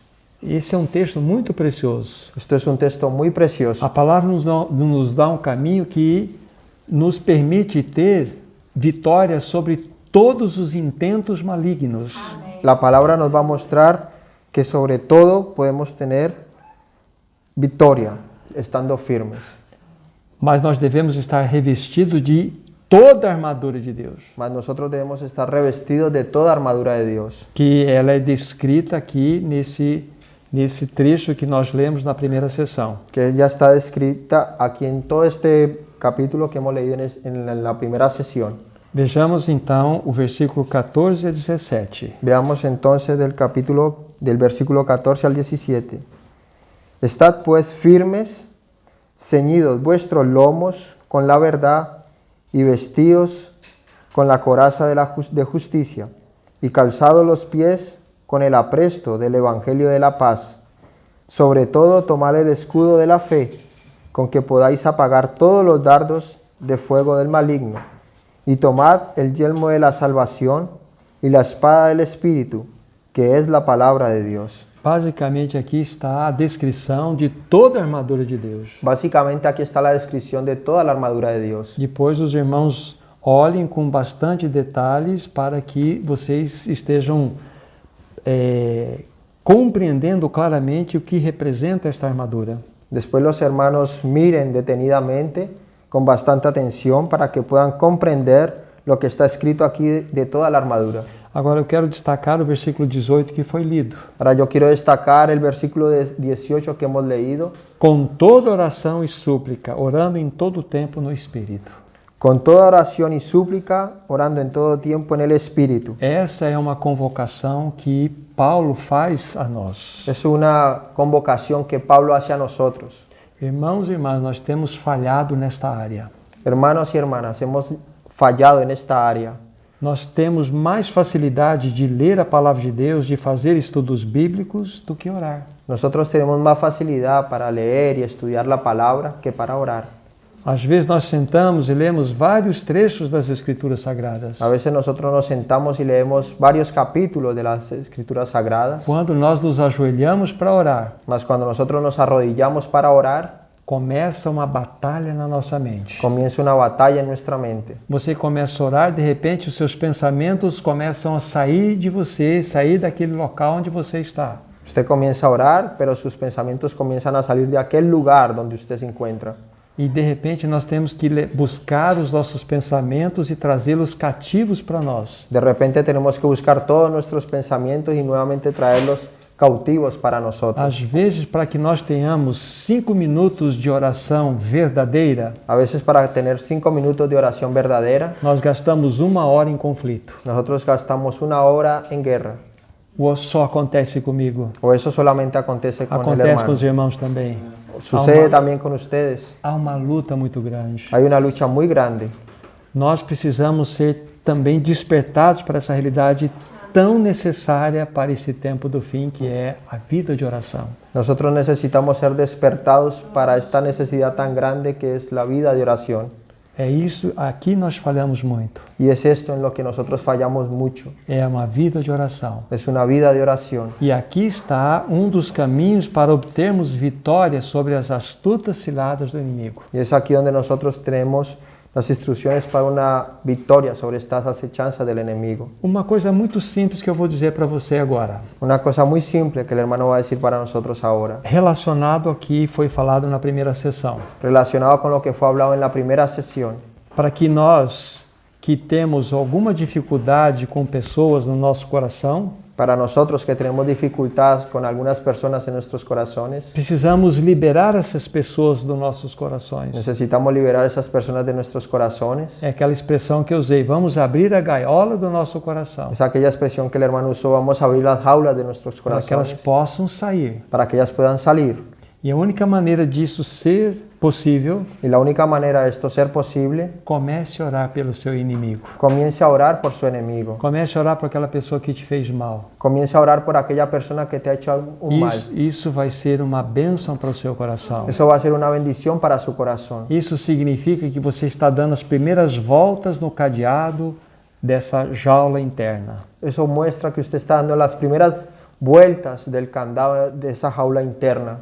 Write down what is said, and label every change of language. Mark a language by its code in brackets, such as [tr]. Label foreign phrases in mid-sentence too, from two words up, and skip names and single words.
[pt] Esse é um texto muito precioso. [es] Esto es un texto muy precioso. [pt] A palavra nos dá um caminho que nos permite ter vitória sobre todos os intentos malignos. [es] La palabra nos va a mostrar que sobre todo podemos tener victoria, estando firmes. [pt] Mas nós devemos estar revestidos de toda a armadura de Deus, [es] Mas nosotros debemos estar revestidos de toda armadura de Dios, [pt] que ela é descrita aqui nesse trecho que nós lemos na primeira sessão. [es] que ya está descrita aquí en todo este capítulo que hemos leído en la primera sesión. [pt] Vejamos então o versículo 14 a 17. [es] Veamos entonces del versículo 14 al 17. Estad pues firmes, ceñidos vuestros lomos con la verdad y vestidos con la coraza de justicia y calzados los pies con el apresto del evangelio de la paz. Sobre todo tomad el escudo de la fe, con que podáis apagar todos los dardos de fuego del maligno, y tomad el yelmo de la salvación y la espada del Espíritu, que es la palabra de Dios. [pt] Basicamente aqui está a descrição de toda a armadura de Deus. [es] Básicamente aquí está la descripción de toda la armadura de Dios. [pt] Depois os irmãos olhem com bastante detalhes para que vocês estejam compreendendo claramente o que representa esta armadura. [es] Después los hermanos miren detenidamente, con bastante atención, para que puedan comprender lo que está escrito aquí de toda la armadura. [pt] Agora eu quero destacar o versículo 18 que foi lido. [es] Ahora yo quiero destacar el versículo 18 que hemos leído. [pt] Com toda oração e súplica, orando em todo o tempo no Espírito. [es] Con toda oración y súplica, orando en todo tiempo en el Espíritu. [pt] Essa é uma convocação que Paulo faz a nós. [es] Es una convocación que Pablo hace a nosotros. [pt] Irmãos e irmãs, nós temos falhado nesta área. [es] Hermanos y hermanas, hemos fallado en esta área. [pt] Nós temos mais facilidade de ler a palavra de Deus, de fazer estudos bíblicos, do que orar. [es] Nosotros tenemos más facilidad para leer y estudiar la palabra que para orar. [pt] Às vezes nós sentamos e lemos vários trechos das Escrituras Sagradas. [es] A veces nosotros nos sentamos y leemos varios capítulos de las Escrituras Sagradas. [pt] Quando nós nos ajoelhamos para orar, [es] Mas cuando nosotros nos arrodillamos para orar, [pt] começa uma batalha na nossa mente. [es] comienza una batalla en nuestra mente. [pt] Você começa a orar, de repente os seus pensamentos começam a sair de você, sair daquele local onde você está. [es] Usted comienza a orar, pero sus pensamientos comienzan a salir de aquel lugar donde usted se encuentra. [pt] E de repente nós temos que buscar os nossos pensamentos e trazê-los cativos para nós. [es] De repente tenemos que buscar todos nuestros pensamientos y nuevamente traerlos cautivos para nosotros. [pt] Às vezes, para que nós tenhamos 5 minutos de oração verdadeira, [es] A veces para tener 5 minutos de oración verdadera, [pt] nós gastamos 1 hora em conflito. [es] nosotros gastamos 1 hora en guerra. [pt] Ou só acontece comigo? [es] O eso solamente acontece con el [pt] Acontece com [es] hermano. [pt] os irmãos também. [es] Sucede también con ustedes. [pt] Há uma luta muito grande. [es] Hay una lucha muy grande. [pt] Nós precisamos ser também despertados para essa realidade tão necessária para esse tempo do fim, que é a vida de oração. [es] Nosotros necesitamos ser despertados para esta necesidad tan grande que es la vida de oración. [pt] É isso, aqui nós falhamos muito. [es] Y es esto en lo que nosotros fallamos mucho. [pt] É uma vida de oração. [es] Es una vida de oración. [pt] E aqui está um dos caminhos para obtermos vitória sobre as astutas ciladas do inimigo. [es] Y es aquí donde nosotros tenemos las instrucciones para una victoria sobre estas acechanzas del enemigo. [pt] Uma coisa muito simples que eu vou dizer para você agora. [es] Una cosa muy simple que el hermano va a decir para nosotros ahora, [pt] Relacionado aqui, foi falado na primeira sessão. [es] relacionado con lo que fue hablado en la primera sesión, [pt] Para que nós que temos alguma dificuldade com pessoas no nosso coração, [es] para nosotros que tenemos dificultades con algunas personas en nuestros corazones, [pt] precisamos liberar essas pessoas dos nossos corações. [es] necesitamos liberar a esas personas de nuestros corazones. [pt] É aquela expressão que eu usei, vamos abrir a gaiola do nosso coração, [es] Es aquella expresión que el hermano usó, vamos a abrir las jaulas de nuestros [pt] para que elas [es] corazones [pt] possam sair. [es] para que ellas puedan salir. [pt] E a única maneira disso ser possível, [es] Y la única manera de esto ser posible, [pt] comece a orar pelo seu inimigo. [es] comience a orar por su enemigo. [pt] Comece a orar por aquela pessoa que te fez mal. [es] Comience a orar por aquella persona que te ha hecho un mal. [pt] Isso vai ser uma bênção para o seu coração. [es] Eso va a ser una bendición para su corazón. [pt] Isso significa que você está dando as primeiras voltas no cadeado dessa jaula interna. [es] Eso muestra que usted está dando las primeras vueltas del candado de esa jaula interna